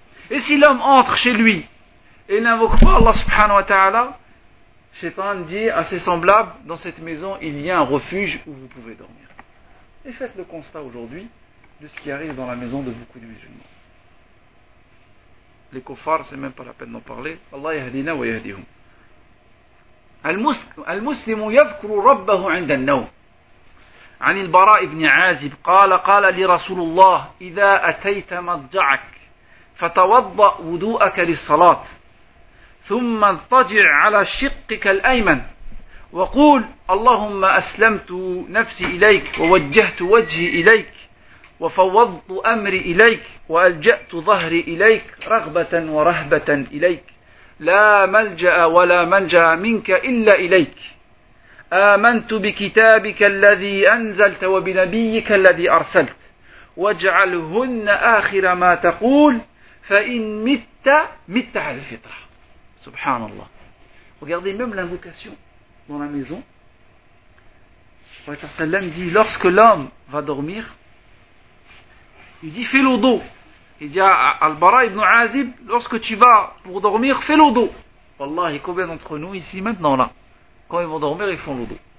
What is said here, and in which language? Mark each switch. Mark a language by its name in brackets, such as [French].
[French] Et si l'homme entre chez lui et n'invoque pas Allah subhanahu wa ta'ala, Shaitan dit à ses semblables, dans cette maison, il y a un refuge où vous pouvez dormir. Et faites le constat aujourd'hui de ce qui arrive dans la maison de beaucoup de musulmans. Les kuffars, c'est même pas la peine d'en parler. [Arabic] Allah yahdina wa yahdihum. المسلم يذكر ربه عند النوم. عن البراء بن عازب قال قال لي رسول الله إذا أتيت مضجعك فتوضأ وضوءك للصلاة ثم اضطجع على شقك الأيمن وقول اللهم أسلمت نفسي إليك ووجهت وجهي إليك وفوضت أمري إليك وألجأت ظهري إليك رغبة ورهبة إليك لا ملجأ ولا منجأ منك إلا إليك آمنت بكتابك الذي أنزلت وبنبيك الذي أرسلت واجعلهن آخر ما تقول فإن مت مت على الفطرة سبحان الله. [French] Regardez même l'invocation dans la maison. Le prophète sallam dit lorsque l'homme va dormir, il dit fais le wudu. Il dit à Al-Bara ibn Azib, lorsque tu vas pour dormir, fais le wudu. Wallah, et combien d'entre nous ici maintenant là, quand ils vont dormir, ils font le wudu.